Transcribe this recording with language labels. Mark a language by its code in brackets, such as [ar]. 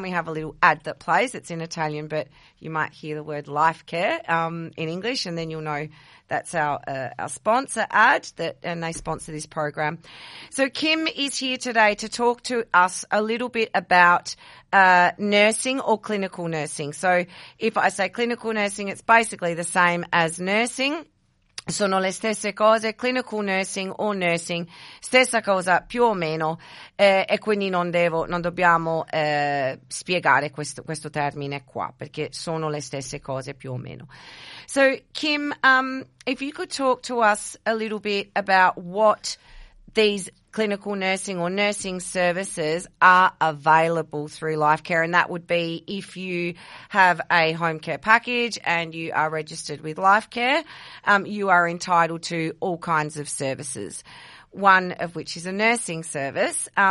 [en] We have a little ad that plays. It's in Italian, but you might hear the word Life Care in English, and then you'll know that's our sponsor ad, that and they sponsor this program. So Kim is here today to talk to us a little bit about nursing or clinical nursing. So if I say clinical nursing, it's basically the same as nursing. [it] Sono le stesse cose, clinical nursing o nursing, stessa cosa più o meno, e quindi non dobbiamo spiegare questo termine qua, perché sono le stesse cose più o meno. [en] So Kim, if you could talk to us a little bit about what these clinical nursing or nursing services are available through Life Care, and that would be if you have a home care package and you are registered with Life Care, you are entitled to all kinds of services, one of which is a nursing service.